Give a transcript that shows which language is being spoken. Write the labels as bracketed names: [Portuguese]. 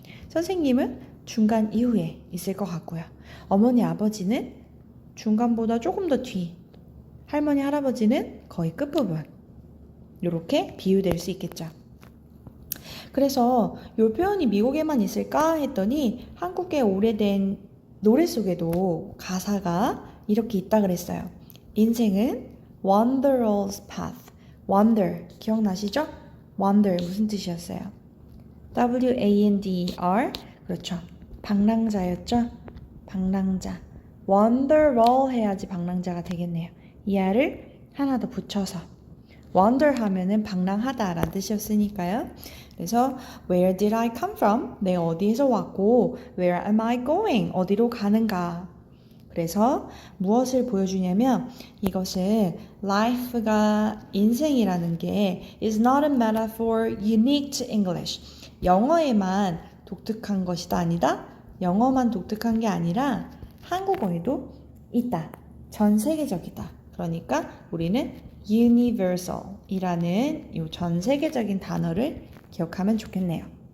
[Korean] 선생님은 중간 이후에 있을 것 같고요. 어머니 아버지는 중간보다 조금 더 뒤, 할머니 할아버지는 거의 끝부분, 이렇게 비유될 수 있겠죠. 그래서 이 표현이 미국에만 있을까 했더니 한국의 오래된 노래 속에도 가사가 이렇게 있다 그랬어요. 인생은 [English] wanderer's path. [Korean] wander 기억나시죠? wander 무슨 뜻이었어요? W-A-N-D-E-R 그렇죠. 방랑자였죠? 방랑자. wanderer 해야지 방랑자가 되겠네요. 이 알을 하나 더 붙여서 wander 하면은 방랑하다 라는 뜻이었으니까요. 그래서 [English] where did I come from? [Korean] 내가 어디에서 왔고 [English] where am I going? [Korean] 어디로 가는가? 그래서 무엇을 보여주냐면 이것은 life가 인생이라는 게 [English] is not a metaphor unique to English. [Korean] 영어에만 독특한 것이다 아니다. 영어만 독특한 게 아니라 한국어에도 있다. 전 세계적이다. 그러니까 우리는 universal이라는 이 전 세계적인 단어를 기억하면 좋겠네요.